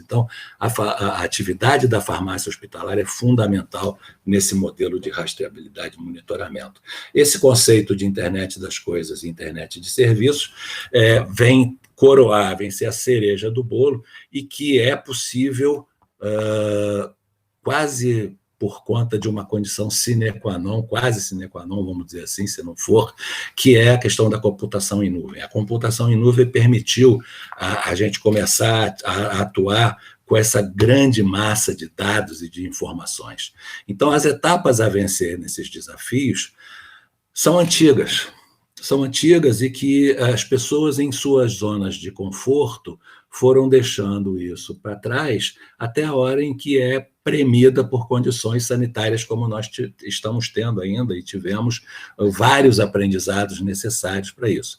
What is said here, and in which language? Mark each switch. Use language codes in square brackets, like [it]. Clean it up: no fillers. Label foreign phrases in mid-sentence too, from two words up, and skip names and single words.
[pt] Então, a atividade da farmácia hospitalar é fundamental nesse modelo de rastreabilidade e monitoramento. Esse conceito de internet das coisas e internet de serviços vem coroar, vem ser a cereja do bolo, e que é possível quase por conta de uma condição [la] sine qua non, [pt] quase [la] sine qua non, [pt] vamos dizer assim, se não for, que é a questão da computação em nuvem. A computação em nuvem permitiu a gente começar a atuar com essa grande massa de dados e de informações. Então, as etapas a vencer nesses desafios são antigas e que as pessoas em suas zonas de conforto foram deixando isso para trás até a hora em que é premida por condições sanitárias como nós estamos tendo ainda e tivemos vários aprendizados necessários para isso.